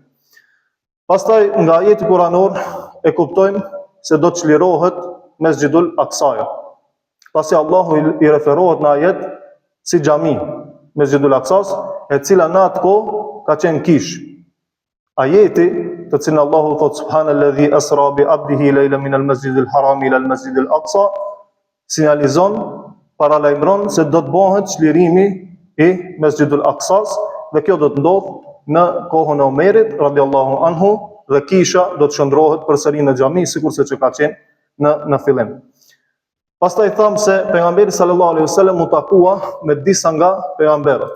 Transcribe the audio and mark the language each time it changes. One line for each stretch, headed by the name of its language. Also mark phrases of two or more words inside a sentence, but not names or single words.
Albanian: Pastaj nga ajeti kuranor e kuptojmë se do të çlirohet Mesxhidul Aqsaja. Pasi Allahu i referohet në ajet si xhami, Mesxhidul Aqsas, e cila në atë kohë ka qenë kish. Ajeti të cilin Allahu thot
Arabic: سبحان الذي أسرى بعبده ليلا من المسجد الحرام إلى المسجد الأقصى,
Albanian: sinjalizon, paralajmëron se do të bëhet çlirimi i Mesxhidul Aqsas dhe kjo do të ndodhë në kohën e Omerit
Arabic: رضي الله عنه
Albanian: dhe kisha do të shndrohet përsëri në xhami sikurse që ka qenë në fillim. Pastaj tham se pejgamberi
Arabic: صلى الله عليه وسلم
Albanian: u takua me disa nga pejgamberët.